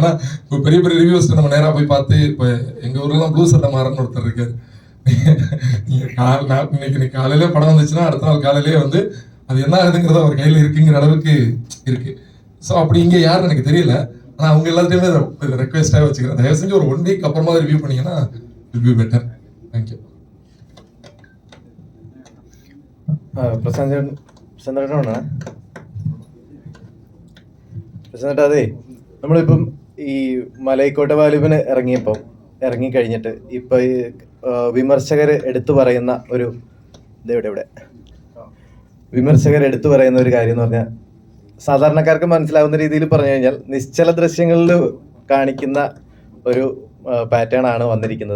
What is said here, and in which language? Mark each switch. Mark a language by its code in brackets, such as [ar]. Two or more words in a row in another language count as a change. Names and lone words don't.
[ta] ஏன்னா இப்போ பெரிய பெரிய ரிவ்யூஸ் நம்ம நேரா போய் பார்த்து இப்போ எங்க ஊர்லாம் ப்ளூ சட்டை மாறன்னு ஒருத்தர் இருக்காரு. இன்னைக்கு காலையில படம் வந்துச்சுன்னா அடுத்த நாள் காலையிலேயே வந்து அது என்ன ஆகுதுங்கிறத அவர் கையில இருக்குங்கிற அளவுக்கு இருக்கு. ஸோ அப்படி இங்க யாருன்னு எனக்கு தெரியல. ஆனா அவங்க எல்லாத்தையுமே ரெக்வெஸ்டாக வச்சுக்கிறேன். தயவு செஞ்சு ஒரு 1 வீக் அப்புறமா ரிவ்யூ பண்ணீங்கன்னா [en] will be better. [ta] தேங்க்யூ. [ml] പ്രസന്നേട്ടാ, അതെ നമ്മളിപ്പം ഈ മലൈക്കോട്ട വാലിബന് ഇറങ്ങിക്കഴിഞ്ഞിട്ട് ഇപ്പൊ ഈ വിമർശകർ എടുത്തു പറയുന്ന ഒരു വിമർശകർ എടുത്തു പറയുന്ന ഒരു കാര്യം എന്ന് പറഞ്ഞാൽ, സാധാരണക്കാർക്ക് മനസ്സിലാവുന്ന രീതിയിൽ പറഞ്ഞു കഴിഞ്ഞാൽ നിശ്ചല ദൃശ്യങ്ങളിൽ കാണിക്കുന്ന ഒരു പാറ്റേൺ ആണ് വന്നിരിക്കുന്നത്.